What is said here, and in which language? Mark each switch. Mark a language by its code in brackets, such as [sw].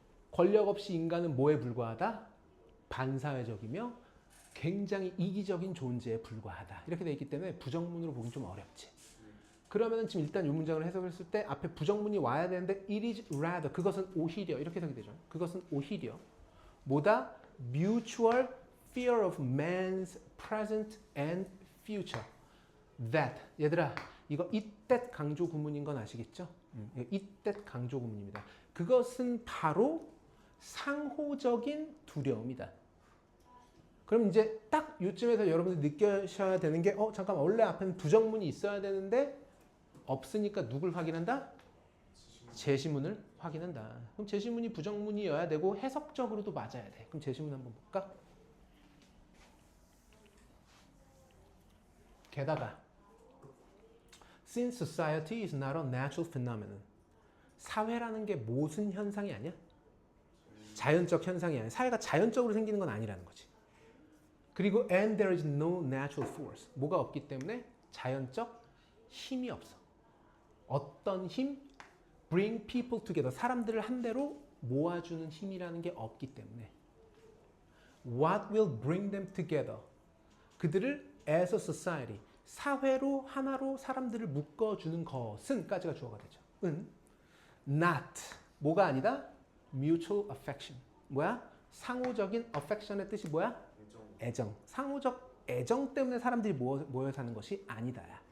[ko] 권력 없이 인간은 뭐에 불과하다? 반사회적이며 굉장히 이기적인 존재에 불과하다. 이렇게 되어 있기 때문에 부정문으로 보기 좀 어렵지. 그러면 지금 일단 이 문장을 해석했을 때 앞에 부정문이 와야 되는데 [en] it is rather, [ko] 그것은 오히려 이렇게 해석이 되죠. 그것은 오히려 뭐다? [en] mutual fear of man's present and future. that. [ko] 얘들아, 이거 it that 강조 구문인 건 아시겠죠? it that 강조 구문입니다. 그것은 바로 상호적인 두려움이다. 그럼 이제 딱 요쯤에서 여러분들 느끼셔야 되는 게 잠깐만, 원래 앞에는 부정문이 있어야 되는데 없으니까 누굴 확인한다? 제시문을 확인한다. 그럼 제시문이 부정문이어야 되고 해석적으로도 맞아야 돼. 그럼 제시문 한번 볼까? 게다가 [en] Since society is not a natural phenomenon, [ko] 사회라는 게 무슨 현상이 아니야? 자연적 현상이 아니야. 사회가 자연적으로 생기는 건 아니라는 거지. 그리고 [en] and there is no natural force. [ko] 뭐가 없기 때문에 자연적 힘이 없어. 어떤 힘? [en] bring people together. [ko] 사람들을 한 대로 모아주는 힘이라는 게 없기 때문에 [en] what will bring them together? [ko] 그들을 [en] as a society. [ko] 사회로 하나로 사람들을 묶어주는 것은 까지가 주어가 되죠. 은 not. 뭐가 아니다? [en] mutual affection. [ko] 뭐야? 상호적인 affection의 뜻이 뭐야? 애정. 상호적 애정 때문에 사람들이 모여 사는 것이 아니다.